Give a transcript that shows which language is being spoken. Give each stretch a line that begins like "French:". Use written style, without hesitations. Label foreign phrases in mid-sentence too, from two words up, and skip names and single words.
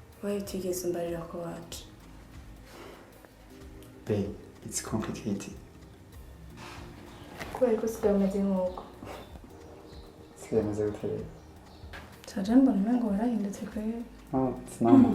Rundi: Why utigeze umbarira ko wacu?
English: Babe, it's complicated.
Rundi: Kubera ko usigaye umeze nk'uko. Sigaye meze gute rero? Caje mbona umengo warahindutse kweri.
English: Oh, it's normal.